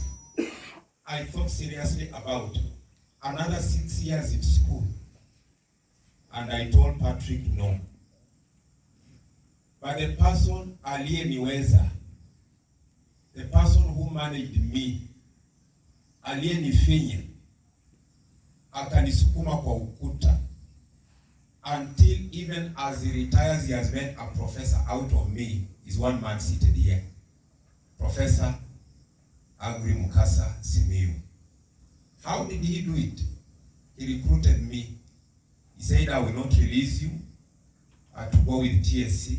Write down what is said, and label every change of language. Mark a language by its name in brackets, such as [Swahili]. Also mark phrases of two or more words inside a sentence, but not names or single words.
[English] I thought seriously about another 6 years in school. And I told Patrick no. But the person aliyeniweza, the person who managed me, [Swahili] aliyenifinya, akanisukuma kwa ukuta, [English] until even as he retires, he has made a professor out of me, is one man seated here. Professor Agri Mukasa Simiyu. How did he do it? He recruited me. He said, I will not release you to go with TSC.